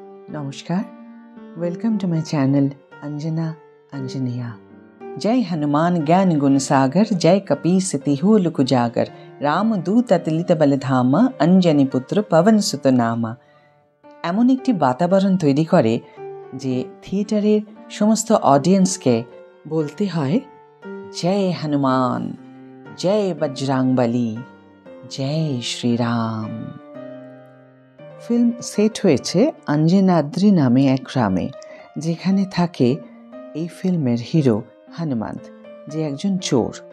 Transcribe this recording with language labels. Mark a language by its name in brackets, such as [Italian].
[English] নমস্কার, welcome to my channel Anjana Anjaniya. [Awadhi] जय हनुमान ज्ञान गुण सागर, जय कपीस तिहु लुक जागर, राम दूत अतुलित बल धामा, अंजनी पुत्र पवन सुत नामा। [Bangla] এমন একটি বাতাবরণ তৈরি করে যে থিয়েটারের সমস্ত অডিয়েন্সকে বলতে হয় জয় হনুমান, জয় বজরাংবলী, জয় শ্রীরাম। ফিল্ম সেট হয়েছে অঞ্জনাদ্রি নামে এক গ্রামে, যেখানে থাকে এই ফিল্মের হিরো হনুমন্ত, যে একজন চোর।